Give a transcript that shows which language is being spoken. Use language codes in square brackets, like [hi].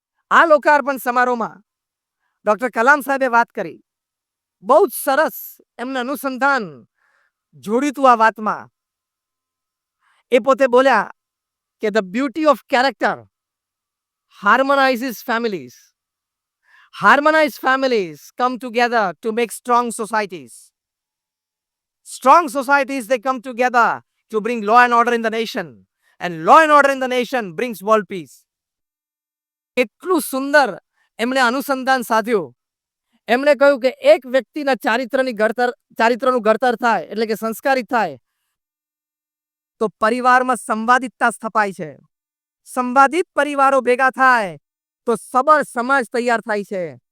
[gu] આ લોકાર્પણ સમારોહમાં ડોક્ટર કલામ સાહેબે વાત કરી, બહુ જ સરસ એમને અનુસંધાન જોડ્યું હતું આ વાતમાં. એ પોતે બોલ્યા કે [en] The beauty of character harmonizes families. Harmonized families come together to make strong societies. Strong societies, they come together to bring law and order in the nation. And law and order in the nation brings world peace. [gu] એટલું સુંદર એમણે અનુસંધાન સાધ્યું. એમણે કહ્યું કે એક વ્યક્તિના ચારિત્રનું ઘડતર થાય, એટલે કે સંસ્કારિત થાય, તો પરિવારમાં સંવાદિતતા સ્થપાય છે. સંવાદિત પરિવારો ભેગા થાય તો સબળ સમાજ તૈયાર થાય છે.